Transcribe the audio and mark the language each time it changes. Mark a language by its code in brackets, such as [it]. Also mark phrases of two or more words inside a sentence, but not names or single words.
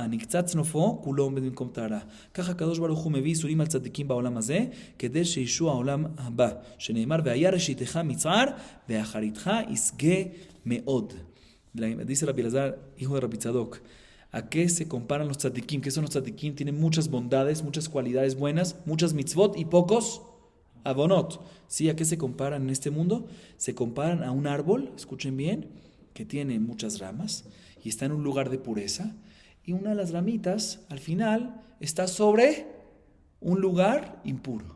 [he] נקצץ נופו, כולו עומד במקום טהרה. ככה הקדוש ברוך הוא מביא איסורים על צדיקים בעולם הזה, כדי שישוע העולם הבא, שנאמר, והיה ראשיתך מצער, ואחריתך ישגה מאוד. [es] Dice Rabbi Elazar, hijo de Rabbi Tzadok, ¿a qué se comparan los tzadikim? ¿Qué son los tzadikim? Tienen muchas bondades, muchas cualidades buenas, muchas mitzvot y pocos abonot. ¿Sí? ¿A qué se comparan en este mundo? Se comparan a un árbol, escuchen bien, que tiene muchas ramas y está en un lugar de pureza, y una de las ramitas al final está sobre un lugar impuro.